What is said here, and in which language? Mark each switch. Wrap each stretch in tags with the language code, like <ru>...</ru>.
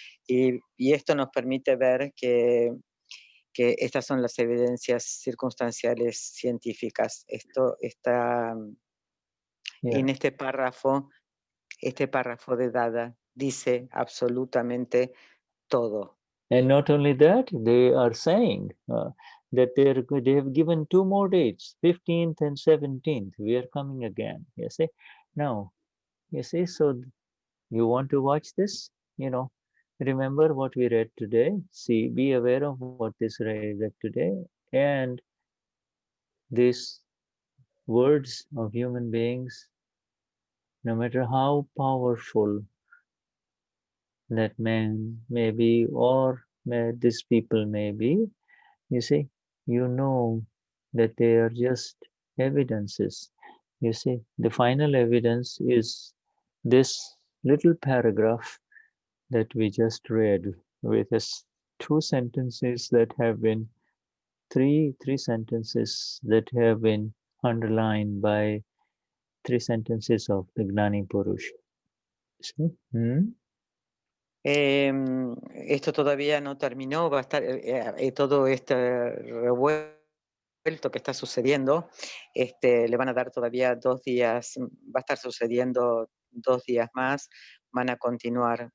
<es>Y esto nos permite ver que estas son las evidencias circunstanciales científicas. Esto está en este párrafo de Dada dice absolutamente todo.</es> <en>And not only that, they are saying that they have given 2 more dates, 15th and 17th. We are coming again. You see, now, you see, so you want to watch this, remember what we read today. See, be aware of what this read today, and these words of human beings, no matter how powerful that man may be, or these people may be, you see, that they are just evidences. You see, the final evidence is this little paragraph that we just read, with 2 sentences that have been, three sentences that have been underlined by 3 sentences of the Gnani Purush. See?</en> <es>Esto todavía no terminó, va a estar todo este revuelto que está sucediendo, le van a dar todavía 2 días, va a estar sucediendo 2 días más, van a continuar.</es>